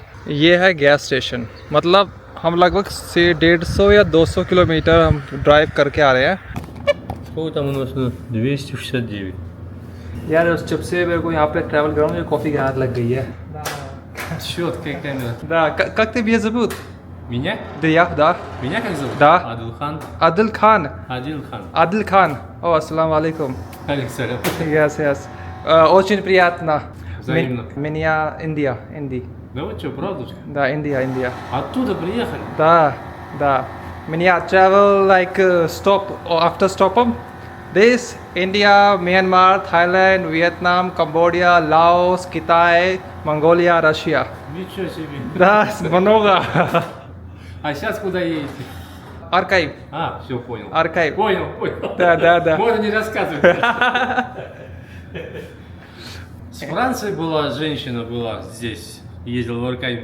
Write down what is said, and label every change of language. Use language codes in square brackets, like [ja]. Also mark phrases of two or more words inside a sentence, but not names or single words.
[hi] ये है [en] gas station, [hi] मतलब हम लगभग से 150 या 200 किलोमीटर हम ड्राइव करके आ रहे हैं। [ru] Сколько там у нас? 269. [hi] यार जब से मेरे को यहाँ पे ट्रैवल कर रहा हूँ, मुझे कॉफ़ी की आदत लग गई है। [ru] Четкая камера. Да, как тебя зовут? Меня? Да. Меня как зовут? Да. Адилхан. Adil Khan. Адилхан. Adil Khan. О, [ar] السلام عليكم. [ru] Александр. Yes. Очень приятно. Взаимно. Меня Индия. Да вы что, правда? Да, Индия. Оттуда приехали? [en] Да. Меня travel like stop after stop'em. This India, Myanmar, Thailand, Vietnam, Cambodia, Laos, [ru] Китай, Mongolia, Russia. Ничего себе. Да, много. А сейчас куда едете? Аркайв. А, все понял. Аркайв. Понял. Да. Можно не рассказывать. С Франции была женщина, была здесь, ездила в Аркайв.